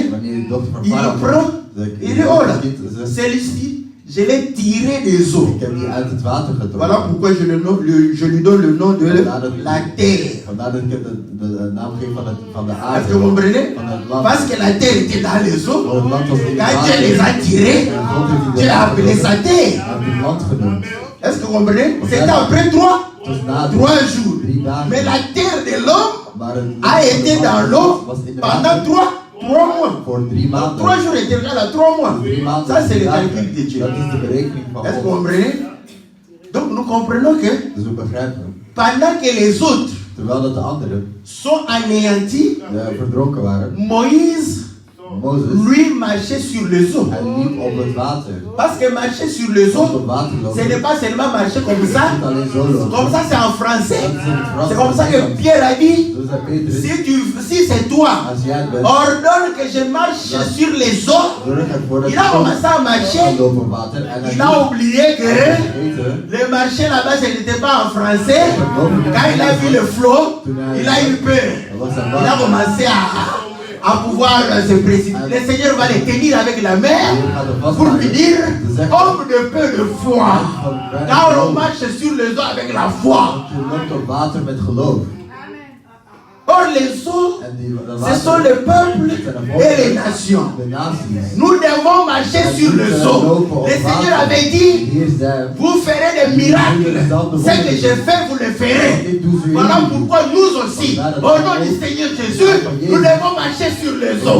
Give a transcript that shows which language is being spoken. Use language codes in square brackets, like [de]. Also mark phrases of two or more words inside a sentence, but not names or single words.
[nl] wanneer de dochter van [fr] il [nl] Farao [fr] le prend, il dit oh là, [nl] zegt, [fr] celle-ci, je l'ai tiré des eaux. [nl] ik heb die uit het water [fr] Voilà [nl] getrokken. [fr] pourquoi je lui donne le nom de la terre. [nl] Vandaar dat ik hem de naam geef van de aarde. [fr] Est-ce que vous comprenez? [nl] Van het land. [fr] Parce que la terre était dans les eaux. [nl] Want het land was in het [fr] Quand [nl] water. [fr] Dieu les a tirés, [nl] En God heeft die [fr] Dieu a appelé sa [nl] Hij [fr] terre. [nl] heeft het land genoemd. [fr] Est-ce que vous comprenez? C'était après 3 [nl] Dus na [fr] 3 jours. [nl] 3 dagen. [fr] Mais la terre de l'homme [nl] Maar het [fr] a été dans l'eau [nl] was in de [fr] pendant [nl] water [fr] 3 mois. [nl] voor 3 maanden. [fr] 3 jours est égal à 3 mois. [nl] 3 maanden. [fr] Ça, c'est le [nl] 3 dagen. [fr] calcul de Dieu. [nl] Dat is de berekening van [fr] Est-ce que vous [nl] God. [fr] comprenez? Donc nous comprenons que [nl] Dus we begrijpen. [fr] pendant que les autres [nl] Terwijl dat de anderen [fr] sont anéantis, [nl] verdronken waren, [fr] Moïse, [nl] Mozes, [fr] lui, marchait sur les eaux. [nl] hij liep op het water. [fr] Parce que marcher sur les [nl] Op [fr] eaux, [nl] het water [fr] ce [nl] lopen. [fr] n'est pas seulement marcher comme ça. [nl] Niet alleen zo lopen. [fr] Comme ça, c'est en français. [nl] Dat is in het Frans. [fr] C'est comme ça que Pierre a dit, [nl] Zo zei Petrus, [fr] si c'est toi, [nl] als jij het bent, [fr] ordonne que je marche sur les eaux. [nl] zorg ervoor dat [fr] Il a commencé à marcher. [nl] lopen op water. En hij [fr] Il a oublié que [nl] vergeten, [fr] le marché là-bas, ce n'était pas en français. Quand il a vu le flot, il a eu peur. Il a commencé à pouvoir se précipiter. Le Seigneur va les tenir avec la main pour lui dire, homme de peu de foi, quand on marche sur les eaux avec la foi. [nl] je loopt op water met geloof. [fr] Or les eaux, [nl] En dat [fr] ce sont les peuples et les nations. [nl] de naties. [fr] Nous devons marcher sur les eaux. Le Seigneur avait dit, [nl] Hier zijn [fr] vous ferez des miracles. Ce que je fais, vous le ferez. Voilà pourquoi nous aussi, au nom du Seigneur Jésus, nous devons marcher sur les eaux.